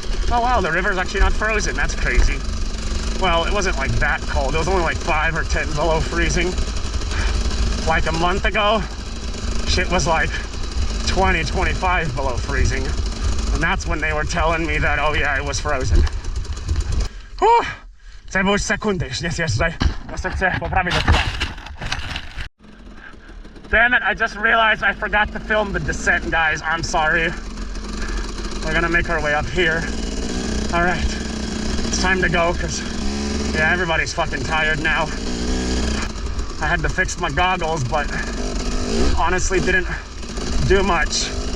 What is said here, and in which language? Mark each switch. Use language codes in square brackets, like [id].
[en] Oh wow, the river's actually not frozen. That's crazy. Well, it wasn't like that cold. It was only like 5 or 10 below freezing. Like a month ago, shit was like 20, 25 below freezing. And that's when they were telling me that, oh yeah, it was frozen. Whew. [pl] Sebuś, sekundy, już nie zjeżdżaj. Jeszcze chcę poprawić do tyłu. [en] Damn it, I just realized I forgot to film the descent, guys. I'm sorry. We're gonna make our way up here. All right, it's time to go, because, yeah, everybody's fucking tired now. I had to fix my goggles, but honestly didn't do much.